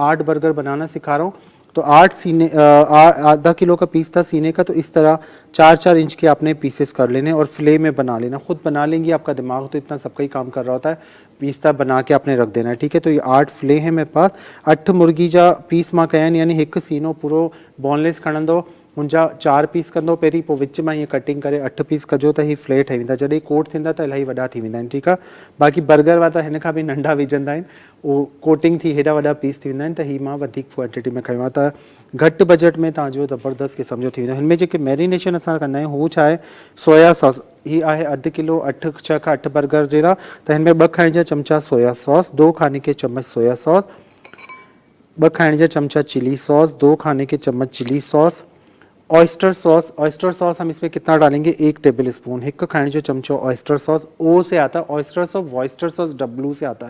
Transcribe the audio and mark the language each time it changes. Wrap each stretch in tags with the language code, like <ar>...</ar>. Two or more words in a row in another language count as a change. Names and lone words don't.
<ur>8 برگر بنانا سکھا رہا ہوں، تو 8 سینے آدھا کلو کا پیس تھا سینے کا، تو اس طرح 4-4 انچ کے آپ نے پیسز کر لینے اور فلے میں بنا لینا. خود بنا لیں گی، آپ کا دماغ تو اتنا سب کا ہی کام کر رہا ہوتا ہے، پیس بنا کے آپ نے رکھ دینا ہے، ٹھیک ہے. تو یہ 8 فلے ہیں میرے پاس.</ur> <sd>8 मुर्गी जा पीस मां कया आहिनि, यानी एक सीनो पूरो बोनलेस खणंदो, उनजा 4 पीस कंदो पहिरीं, पोइ विच मां हीअं कटिंग करे 8 पीस कजो त हीअ फ्ले ठही वेंदा। जॾहिं कोट थींदा त इलाही वॾा थी वेंदा आहिनि, ठीकु आहे। बाक़ी बर्गर वारा त हिन खां बि नंढा विझंदा आहिनि, उहो कोटिंग थी हेॾा वॾा पीस थी वेंदा आहिनि। त हीअ मां वधीक क्वांटिटी में खयो आहे, त घटि बजट में तव्हांजो ज़बरदस्त क़िस्म जो थी वेंदो। हिन में जेके मैरिनेशन असां कंदा आहियूं, हू छा आहे,</sd> <en>soya sauce.</en> <sd>हीअ आहे अधु किलो 6 खां 8 बर्गर जहिड़ा, त हिन में 2 खाइण जा चमचा</sd> <en>soya sauce,</en> <sd>2</sd> <ur>کھانے کے چمچ</ur> <en>soya sauce,</en> <sd>2 खाइण जा चमचा</sd> <en>chili sauce,</en> <sd>2</sd> <ur>کھانے کے چمچ</ur> <en>chili sauce, oyster sauce. oyster sauce</en> <ur>ہم اس میں کتنا ڈالیں گے, 1</ur> <en>table spoon.</en> <ur>1</ur> <sd>खाने जो चमचो</sd> <en>oyster sauce,</en> <ur>او سے آتا ہے ऑयस्टर सॉस,</ur> <en>Worcester sauce</en> <ur>ڈبلیو سے آتا ہے.</ur>